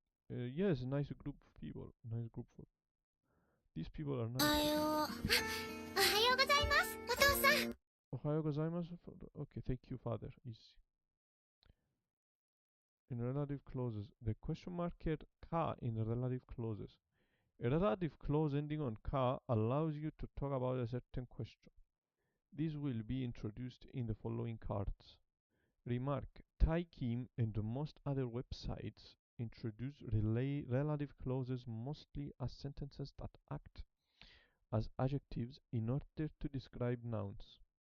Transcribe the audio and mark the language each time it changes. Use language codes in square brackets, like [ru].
[en] Yes, nice group of people. Nice group of These people are nice. [ja] おはようございます、お父さん。おはようございます。 [en] Okay, thank you, father. Easy. In relative clauses, the question marked ka in relative clauses. A relative clause ending on ka allows you to talk about a certain question. These will be introduced in the following cards. Remark: Taikim and most other websites introduce relative clauses mostly as sentences that act as adjectives in order to describe nouns.